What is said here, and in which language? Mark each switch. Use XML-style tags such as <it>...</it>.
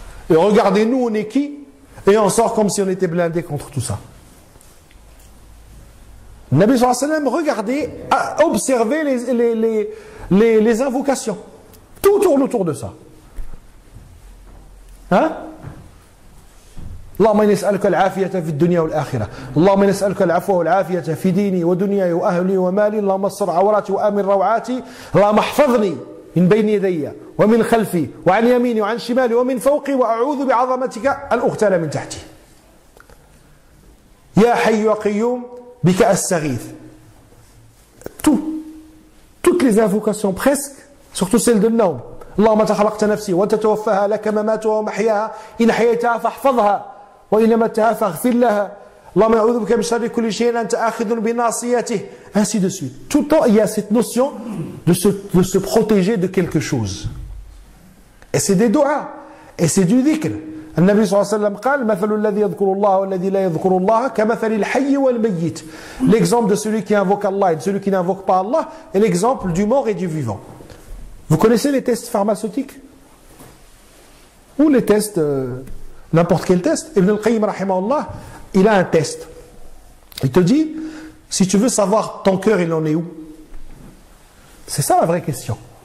<fr>Et regardez, nous, on est qui? Et on sort comme si on était blindés contre tout ça. Le Nabi sallallahu alayhi wa sallam, regardez, observez les invocations. Tout tourne autour de ça. Hein?</fr> <ar>اللهم إني أسألك العافية في الدنيا والآخرة اللهم إني أسألك العفو والعافية في ديني ودنياي وأهلي ومالي اللهم استر عوراتي وآمن روعاتي اللهم احفظني من بين يدي ومن خلفي وعن يميني وعن شمالي ومن فوقي وأعوذ بعظمتك أن أغتال من تحتي يا حي يا قيوم بك أستغيث.</ar> <fr>Toutes les invocations presque, surtout celle de Naum.</fr> <ar>اللهم أنت خلقت نفسي وأنت توفاها لك مماتها ومحياها إن حييتها فاحفظها وإن متها فاغفر لها اللهم أعوذ بك من شر كل شيء أنت آخذ بناصيته,</ar> <fr>ainsi de suite. Tout le temps il y a cette notion de se protéger de quelque chose. Et c'est des du'as, et c'est du dhikr.</fr> <ar>النبي صلى الله عليه وسلم قال مثل الذي يذكر الله والذي لا يذكر الله كمثل الحي والميت.</ar> <fr>L'exemple de celui qui invoque Allah et de celui qui n'invoque pas Allah est l'exemple du mort et du vivant. Vous connaissez les tests pharmaceutiques? Ou les tests, n'importe quel test? Ibn al-Qayyim, rahimahullah, il a un test. Il te dit, si tu veux savoir ton cœur, il en est où? C'est ça la vraie question.</fr>